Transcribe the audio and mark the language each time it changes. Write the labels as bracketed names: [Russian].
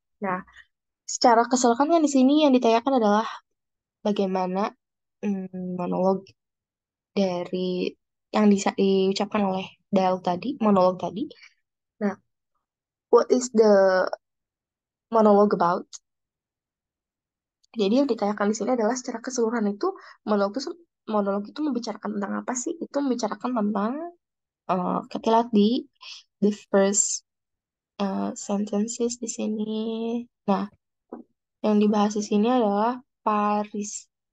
[Indonesian] Nah, secara keseluruhan kan di sini yang ditanyakan adalah bagaimana monolog dari yang diucapkan oleh dialog tadi, monolog tadi. [English] Nah, what is the monologue about? [Indonesian] Jadi yang ditanyakan di sini adalah secara keseluruhan itu monolog itu membicarakan tentang apa sih? Itu membicarakan tentang kita lihat di [English] the first sentences [Indonesian] di sini. Nah, yang dibahas di sini adalah Paris.